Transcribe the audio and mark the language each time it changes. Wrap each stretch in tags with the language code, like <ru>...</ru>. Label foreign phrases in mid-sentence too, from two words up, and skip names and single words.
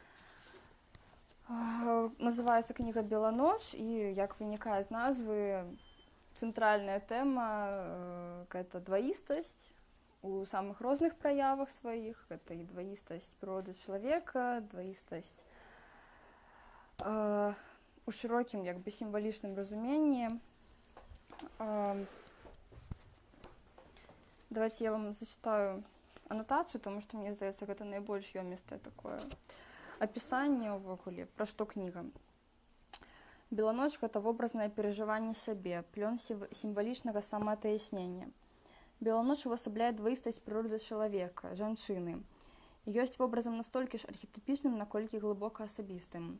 <be>Называецца кніга «Беланоч», і, як вынікае з назвы, цэнтральная тэма – гэта дваістасць у самых розных праявах сваіх. Гэта і дваістасць прыроды чалавека, дваістасць у шырокім, як бы, сімвалічным разуменні.</be> <ru>Давайте я вам зачитаю аннотацию, потому что,</ru> <be>мне здаецца, гэта найбольш ёмістае такое апісанне ўвогуле, пра што кніга. Беланоч – гэта вобразнае перажыванне сябе, плён сімвалічнага самаатаяснення. Беланоч увасабляе дваістасць прыроды чалавека, жанчыны. Ёсць вобразам настолькі ж архетыпічным, наколькі глыбока асабістым.</be>